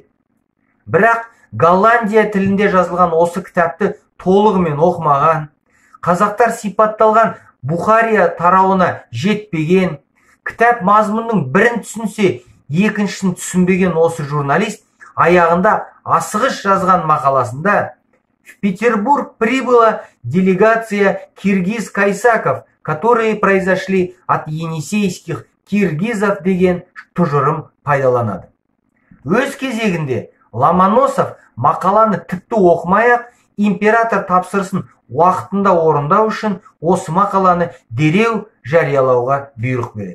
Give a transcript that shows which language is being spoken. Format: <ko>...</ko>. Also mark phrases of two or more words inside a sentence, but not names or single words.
<kk>Бірақ Голландия тілінде жазылған осы кітапты толығымен оқымаған, қазақтар сипатталған Бухария тарауына жетпеген, кітап мазмұнның бірін түсінсе, екіншісін түсінбеген осы журналист аяғында асығыс жазған мақаласында</kk> <ru>«В Петербург прибыла делегация киргиз-кайсаков, которые произошли от енисейских киргизов»</ru> <kk>деген тұжырым пайдаланады. Өз кезегінде Ломоносов мақаланы тіпті оқымай-ақ, император тапсырысын уақытында орындау үшін осы мақаланы дереу жариялауға бұйрық береді.</kk>